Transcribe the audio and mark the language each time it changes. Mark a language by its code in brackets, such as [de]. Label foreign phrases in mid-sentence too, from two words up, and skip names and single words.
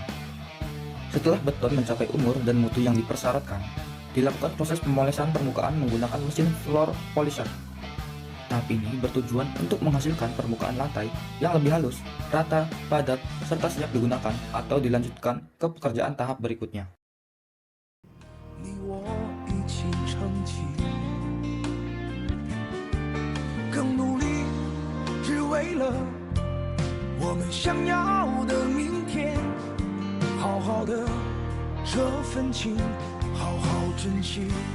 [id] Setelah beton mencapai umur dan mutu yang dipersyaratkan, dilakukan proses pemolesan permukaan menggunakan mesin floor polisher. Tahap ini bertujuan untuk menghasilkan permukaan lantai yang lebih halus, rata, padat, serta siap digunakan atau dilanjutkan ke pekerjaan tahap berikutnya. [zh] 你我一起撑起，更努力，只为了我们想要的明天。好好的这份情，好好珍惜。